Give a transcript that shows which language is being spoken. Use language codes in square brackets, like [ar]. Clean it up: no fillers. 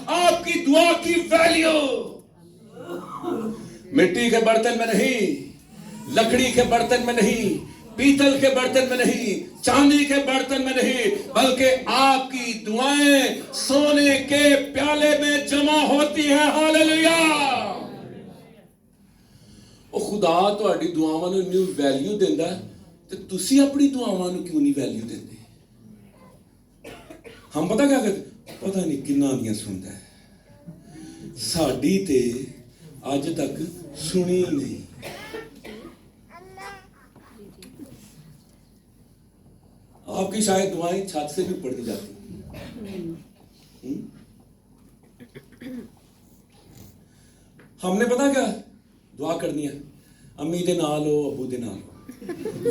[hi] आपकी दुआ की वैल्यू मिट्टी के बर्तन में नहीं, लकड़ी के बर्तन में नहीं, पीतल के बर्तन में नहीं, चांदी के बर्तन में नहीं, बल्कि आपकी दुआएं सोने के प्याले में जमा होती हैं। हालेलुया। [pa] ਉਹ ਖੁਦਾ ਤੁਹਾਡੀ ਦੁਆਵਾਂ ਨੂੰ ਇੰਨੀ ਵੈਲਿਊ ਦਿੰਦਾ ਤੇ ਤੁਸੀਂ ਆਪਣੀ ਦੁਆਵਾਂ ਨੂੰ ਕਿਉਂ ਨਹੀਂ ਵੈਲਿਊ ਦਿੰਦੇ? [hi] ਹਮ ਪਤਾ ਕਿਆ [pa] ਕਰਦੇ, ਪਤਾ ਨਹੀਂ ਕਿੰਨਾ ਦੀਆਂ ਸੁਣਦਾ ਹੈ, ਸਾਡੀ ਤੇ ਅੱਜ ਤੱਕ ਸੁਣੀ ਨਹੀਂ। [hi] आपकी शायद दुआएं छत से भी पढ़ती जाती। हमने पता क्या दुआ करनी है, [pa] अम्मी दे नाल हो, अबू दे नाल हो।